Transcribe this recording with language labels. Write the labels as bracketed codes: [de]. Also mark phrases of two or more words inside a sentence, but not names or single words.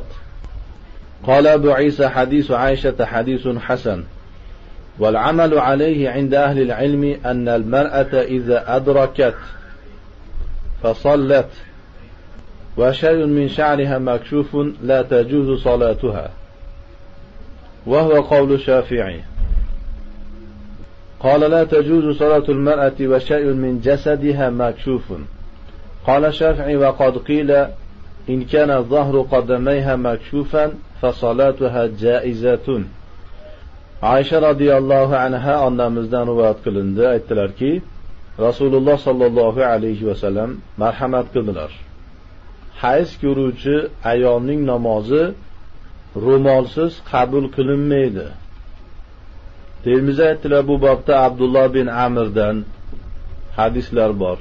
[ar] قال أبو عيسى حديث عائشة حديث حسن والعمل عليه عند أهل العلم أن المرأة إذا أدركت فصلت وشيء من شعرها مكشوف لا تجوز صلاتها وهو قول الشافعي. قال لا تجوز صلاة المرأة وشيء من جسدها مكشوف. قال الشافعي وقد قيل إن كان ظهر قدميها مكشوفا فصلاتها جائزة. [uz] Aisha [ar] رضي الله عنها [uz] onamizdan rivoyat qilindi, aytdilarki Rasululloh [ar] صلى الله عليه وسلم [uz] marhamat qildilar. Hayz ko'ruvchi ayolning namozi ro'molsiz qabul qilinmaydi. Termiziy aytdilar, bu bobda Abdulloh bin Amrdan hadislar bor.